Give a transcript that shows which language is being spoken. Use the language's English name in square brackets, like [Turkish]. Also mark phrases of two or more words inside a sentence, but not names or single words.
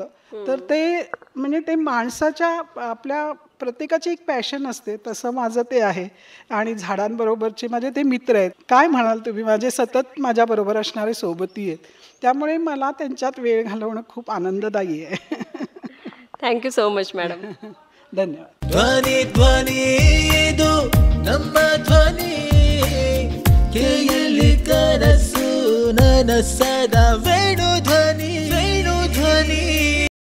[Marathi] तर ते म्हणजे ते माणसाच्या आपल्या प्रत्येकाची एक पॅशन असते, तसं माझं ते आहे. आणि झाडांबरोबरचे माझे ते मित्र आहेत. काय म्हणाल तुम्ही, माझे सतत माझ्याबरोबर असणारे सोबती आहेत, त्यामुळे मला त्यांच्यात वेळ घालवणं खूप आनंददायी आहे. [English] thank you so much madam. [Marathi] धन्यवाद. [Kannada] ಧ್ವನಿ ಧ್ವನಿ ಇದು ನಮ್ಮ ಧ್ವನಿ ಕೇಳಿ ಕನಸು ನನಸದ ವೇಣು ಧ್ವನಿ ವೇಣು ಧ್ವನಿ